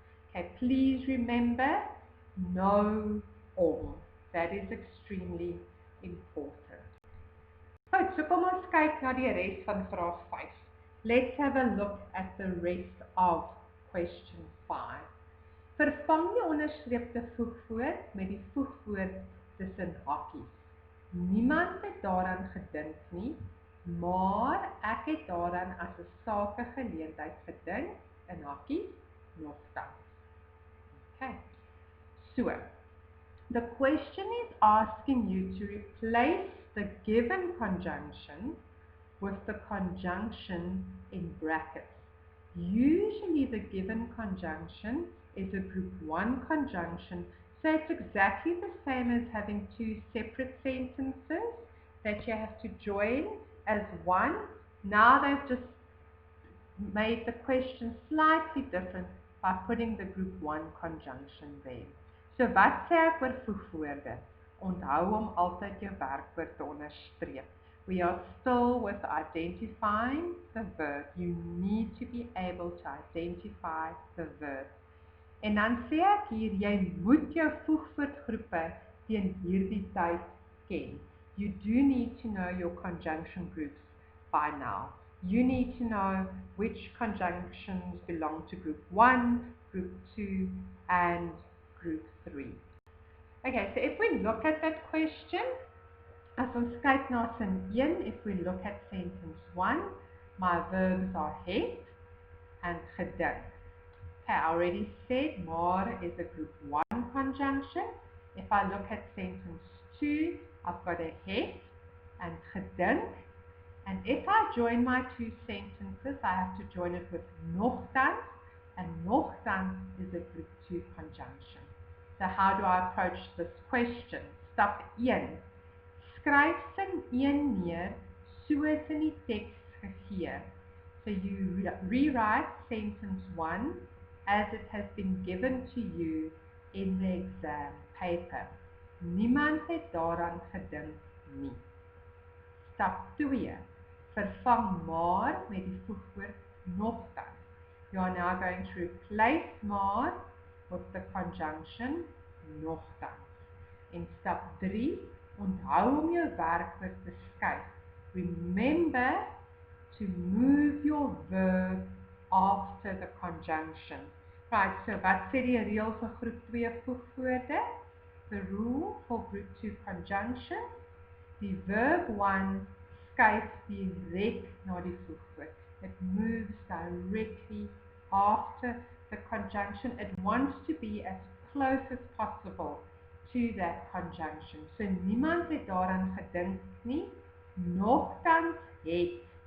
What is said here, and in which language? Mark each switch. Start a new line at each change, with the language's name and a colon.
English: Okay, please remember, no om. That is extremely important.
Afrikaans: Goed, so kom ons kyk na die res van vraag 5.
English: Let's have a look at the rest of question 5.
Afrikaans: Vervang die onderstreepte voegwoord met die voegwoord tussen hakies. Niemand het daaraan gedink nie, maar ek het daaraan as 'n sakegeleentheid gedink, in hakies, nogtans.
English: Okay, so, the question is asking you to replace the given conjunction with the conjunction in brackets. Usually the given conjunction is a group 1 conjunction, so it's exactly the same as having two separate sentences that you have to join as one. Now they've just made the question slightly different by putting the group 1 conjunction there.
Afrikaans: So wat sê ek oor voegwoorde? Onthou om altyd jou werkwoord te onderstreep.
English: We are still with identifying the verb. You need to be able to identify the verb.
Afrikaans: En dan sê ek hier, jy moet jou voegwoordgroepe teen hierdie tyd ken.
English: You do need to know your conjunction groups by now. You need to know which conjunctions belong to group 1, group 2, and group 3. Okay, so if we look at that question,
Afrikaans: as ons kyk na sin 1,
English: if we look at sentence 1, my verbs are het and gedink. Okay, I already said maar is a group 1 conjunction. If I look at sentence 2, I've got a het and gedink. And if I join my two sentences, I have to join it with nogtans, and nogtans is a group 2 conjunction. So how do I approach this question?
Afrikaans: Stap 1. Skryf sin 1 neer soos in die teks gegee.
English: So you rewrite sentence 1 as it has been given to you in the exam paper.
Afrikaans: Niemand het daaraan gedink nie. Stap 2. Vervang maar met die voegwoord nogtans.
English: You are now going to replace maar with the conjunction nogtans.
Afrikaans: In stap 3, onthou om jou werkwoord te skuif.
English: Remember to move your verb after the conjunction.
Afrikaans: Right, so wat sê die reël vir groep 2 voegwoorde?
English: The rule for group 2 conjunction,
Afrikaans: die verb 1 skuif direk na die voegwoord.
English: It moves directly after the conjunction. It wants to be as close as possible to that conjunction.
Afrikaans: So niemand het daaraan gedink nie, nogtans het.